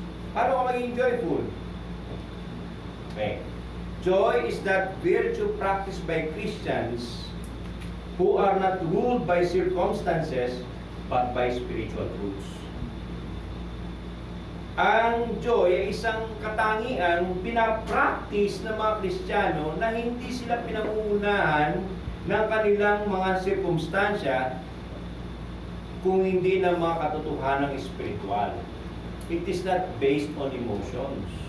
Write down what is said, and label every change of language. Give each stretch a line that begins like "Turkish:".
Filipino: Paano ka maging joyful? Okay.
English: Joy is that virtue practiced by Christians who are not ruled by circumstances but by spiritual truths.
Filipino: Ang joy ay isang katangian pinapractice ng mga Kristiyano na hindi sila pinangungunahan ng kanilang mga sirkumstansya kung hindi ng mga katotohanang espiritual.
English: It is not based on emotions.